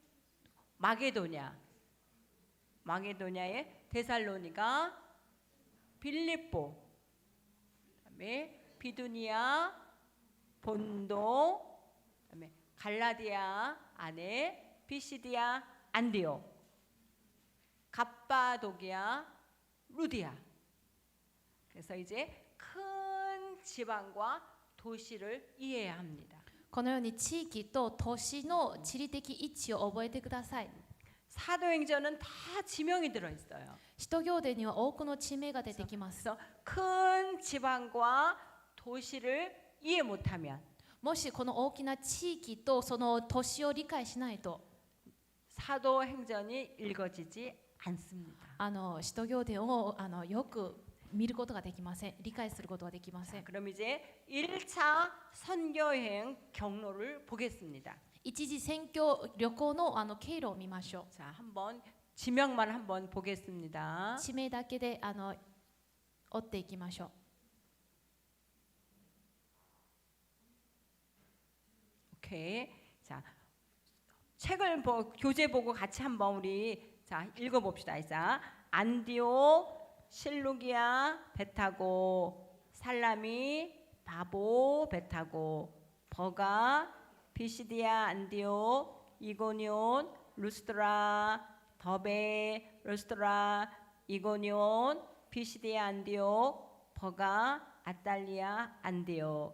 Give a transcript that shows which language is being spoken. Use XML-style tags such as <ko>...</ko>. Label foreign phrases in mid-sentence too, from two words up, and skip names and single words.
<ko>마게도냐의 데살로니가 빌립보 그다음에 비두니아 본도 그다음에 갈라디아 안에 피시디아 안디오 갑바도기아 루디아 그래서 이제 큰 지방과 도시를 이해해야 합니다.</ko> <ja>このように地域と都市の地理的位置を覚えてください。</ja> <ko>사도행전은 다 지명이 들어 있어요.</ko> <ja>使徒行伝には多くの地名が出てきます。</ja> <ko>그래서 큰 지방과 도시를 이해 못하면</ko> <ja>もしこの大きな地域とその都市を理解しないと</ja> <ko>사도행전이 읽어지지 않습니다.</ko> <ja>使徒行伝をよく見ることができません。理解することができません。</ja> <ko>그럼 이제 1차 선교여행 경로를 보겠습니다.</ko> <ja>一次宣教旅行の経路を見ましょ</ja> <ko>자, 한번 지명만 한번 보겠습니다.</ko> <ja>う。地名だけで追っていきましょう。</ja> <ko>오케이. 자, 책을 교재 보고 같이 한번 우리 자 읽어봅시다. 자, 안디오, 실루기아 배 타고 살라미 바보 배 타고 버가 비시디아 안디오 이고니온 루스드라 더베 루스드라 이고니온 비시디아 안디오 버가 아탈리아 안디오.</ko>